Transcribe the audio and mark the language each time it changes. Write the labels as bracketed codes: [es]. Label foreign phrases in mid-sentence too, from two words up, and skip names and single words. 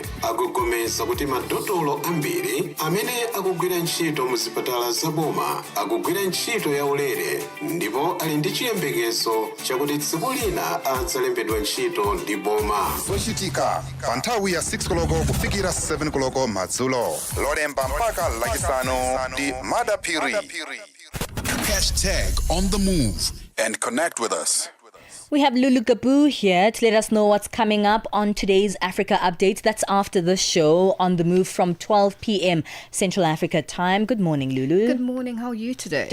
[ny] Akugomeza kuti madotolo ambiri amene akugwira ntchito mu zipatala zaboma akugwira ntchito yaulere, ndipo ali ndi chiyembekezo chakuti tsiku lina adzalembedwa ntchito ndi boma. Zochitika pa nthawi ya 6 koloko kufikira 7 koloko madzulo. Lolemba mpaka lachisanu ndi Madapiri. [en] #On The Move and connect with us. We have Lulu Gabu here to let us know what's coming up on today's Africa Update. That's after the show, On The Move from 12 p.m. Central Africa time. Good morning, Lulu. Good morning. How are you today?